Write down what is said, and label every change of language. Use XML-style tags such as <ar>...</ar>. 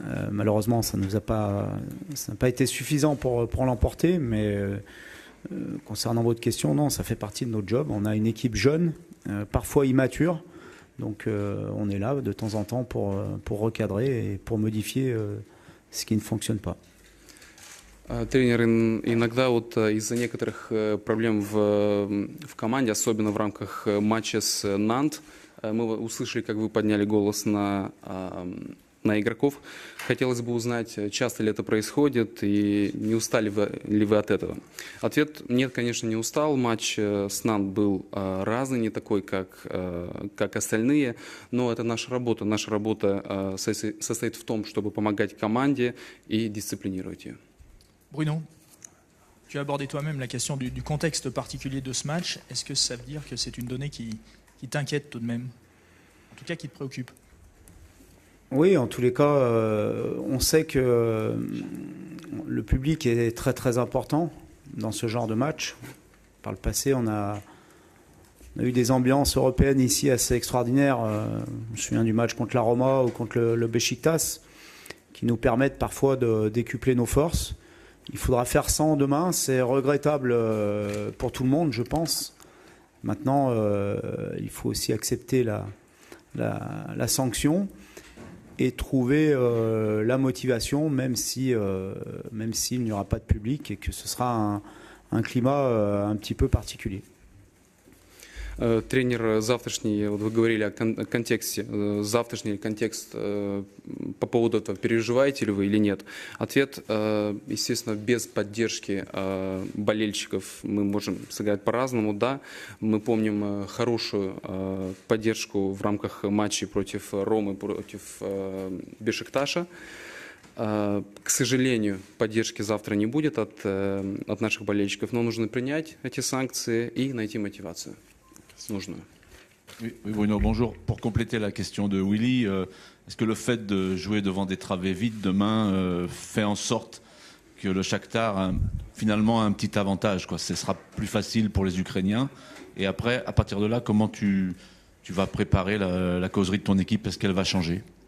<fr>Malheureusement, ça n'a pas été suffisant pour l'emporter, mais concernant votre question, non, ça fait partie de notre job. On a une équipe jeune, parfois immature, donc on est là de temps en temps pour recadrer et pour modifier ce qui ne fonctionne pas.</fr> <ru>Тренер, иногда вот из-за некоторых проблем в команде, особенно в рамках матча с Нант, мы услышали, как вы подняли голос на игроков. Хотелось бы узнать, часто ли это происходит и не устали ли вы от этого? Ответ: нет, конечно, не устал. Матч с Нант был разный, не такой, как остальные, но это наша работа. Наша работа состоит в том, чтобы помогать команде и дисциплинировать ее.</ru> <fr>Bruno, tu as abordé toi-même la question du contexte particulier de ce match. Est-ce que ça veut dire que c'est une donnée qui t'inquiète tout de même? En tout cas, qui te préoccupe? Oui, en tous les cas, on sait que le public est très très important dans ce genre de match. Par le passé, on a eu des ambiances européennes ici assez extraordinaires. Je me souviens du match contre la Roma ou contre le Beşiktaş, qui nous permettent parfois de décupler nos forces. Il faudra faire 100 demain, c'est regrettable pour tout le monde, je pense. Maintenant, il faut aussi accepter la sanction et trouver la motivation, même s'il n'y aura pas de public et que ce sera un climat un petit peu particulier.</fr> <ru>Тренер, завтрашний, вот вы говорили о контексте, завтрашний контекст по поводу этого, переживаете ли вы или нет? Ответ: естественно, без поддержки болельщиков мы можем сыграть по-разному, да. Мы помним хорошую поддержку в рамках матчей против Ромы, против Бешикташа. К сожалению, поддержки завтра не будет от наших болельщиков, но нужно принять эти санкции и найти мотивацию.</ru> <fr>Oui, Bruno, bonjour. Pour compléter la question de Willy, est-ce que le fait de jouer devant des travées vides demain fait en sorte que le Shakhtar finalement a un petit avantage, quoi? Ce sera plus facile pour les Ukrainiens. Et après, à partir de là, comment tu vas préparer la causerie de ton équipe? Est-ce qu'elle va changer?</fr>